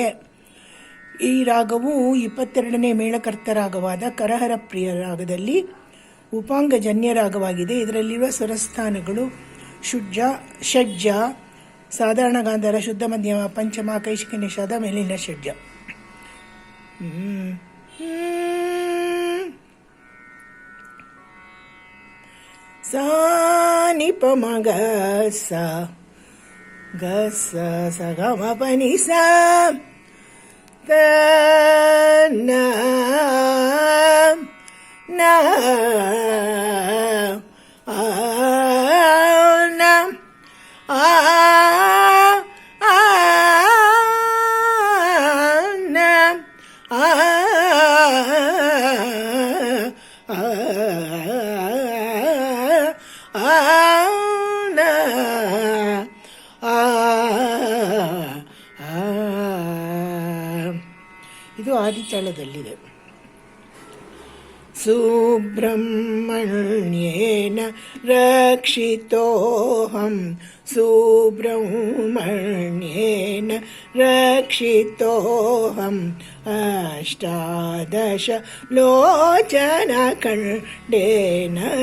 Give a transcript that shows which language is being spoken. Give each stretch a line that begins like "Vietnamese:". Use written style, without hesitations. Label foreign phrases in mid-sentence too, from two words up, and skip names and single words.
Kannada: ಈ ರಾಗವು 22ನೇ ಮೇಳಕರ್ತ ರಾಗವಾದ ಕರಹರ ಪ್ರಿಯ ರಾಗದಲ್ಲಿ ಉಪಾಂಗಜನ್ಯ ರಾಗವಾಗಿದೆ. ಇದರಲ್ಲಿರುವ ಸ್ವರಸ್ಥಾನಗಳು ಶುಡ್ಜ, ಷಡ್ಜ, ಸಾಧಾರಣ ಗಾಂಧಾರ, ಶುದ್ಧ ಮಧ್ಯಮ, ಪಂಚಮ, ಕೈಶಿಕ ನಿಷಾದ, ಮೇಲಿನ ಷಡ್ಜ. ಸಾ ನಿ ಪ ಮ ಗ ಸ ಗ ಸ ಸ ಗ ಮ ಪ ನಿ ಸ ತ ನ ನ ಆ ನ ಆ ಆ ನ ಆ ಇದು ಆದಿತಾಳದಲ್ಲಿದೆ.
Sanskrit: ಸುಬ್ರಹ್ಮಣ್ಯೇನ ರಕ್ಷಿತೋಹಂ, ಸುಬ್ರಹ್ಮಣ್ಯೇನ ರಕ್ಷಿತೋಹಂ, ಅಷ್ಟಾದಶ ಲೋಚನ ಖಂಡೇನ